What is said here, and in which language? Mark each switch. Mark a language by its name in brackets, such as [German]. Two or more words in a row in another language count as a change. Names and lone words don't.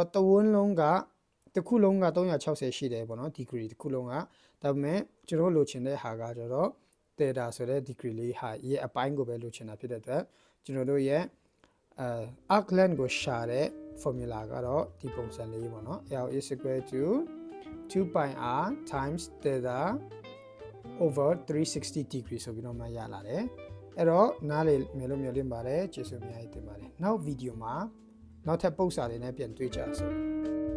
[Burmese] တော့တဝန်းလုံးကတစ်ခုလုံးက360ရှိတယ်ပေါ့နော် degree တစ်ခုလုံးကဒါပေမဲ့ကျွန် တော်လိုချင်တဲ့ဟာကကျတော့ theta ဆိုတဲ့ degree လေးဟာရဲ့အပိုင်းကိုပဲလိုချင်တာဖြစ်တဲ့အတွက်ကျွန်တော်တို့ရဲ့ [English] arc length [Burmese] ကိုရှာတဲ့ formula ကတော့ဒီပုံစံလေးပေါ့နော် [English] L is equal to 2 pi r times theta over 360 degree [Burmese] ဆိုပြီးတော့မှရလာတယ်အဲ့တော့နားလေမယ်လို့မျှော်လင့်ပါတယ်ကျေးဇူးအများကြီးတင်ပါတယ်နောက်ဗီဒီယိုမှာနောက်ထပ်ပုံစံလေးနဲ့ပြန်တွေ့ကြအောင်